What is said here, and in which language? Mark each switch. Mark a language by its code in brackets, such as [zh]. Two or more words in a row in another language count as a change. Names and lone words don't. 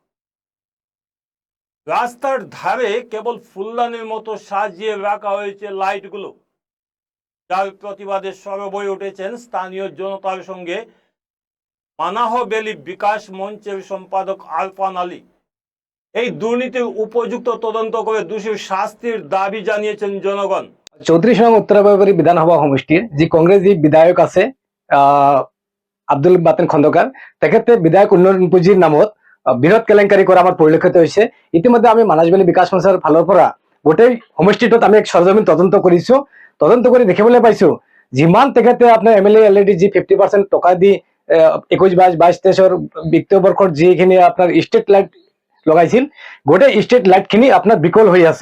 [bn] রাস্তার ধারে কেবল ফুলদানির মতো সাজিয়ে রাখা হয়েছে লাইটগুলো, যার প্রতিবাদে সরব হয়ে উঠেছেন স্থানীয় জনতার সঙ্গে মানাহ ভ্যালি বিকাশ মঞ্চের সম্পাদক আরফান আলী। এই দুর্নীতির উপযুক্ত তদন্ত করে দোষীর শাস্তির দাবি জানিয়েছেন জনগণ। 34 নং উত্তরাবাড়ি বিধানসভা সমষ্টির যে কংগ্রেস যে বিধায়ক আছে আব্দুল বাতেন খন্দকার, তেখেতে বিধায়ক উন্নয়ন পুঁজির নামত বৃহৎ কেলেঙ্কারি করা আমার পরিলক্ষিত হয়েছে। [as] ইতিমধ্যে আমি মানাহ ভ্যালি বিকাশ মঞ্চের ফালৰ পৰা গোটেই সমষ্টিটোত আমি এক সরজমিন তদন্ত কৰিছো। তদন্ত কৰি দেখিবলৈ পাইছো যিমান তেখেতে আপোনাৰ [en] MLA already [as] যি 50% টকা দি 21-22-23 বিত্তীয় বৰ্ষৰ যিখিনি আপোনাৰ [en] street light [as] লগাইছিল, গোটেই [en] street light [as] খিনি আপোনাৰ বিকল হৈ আছে।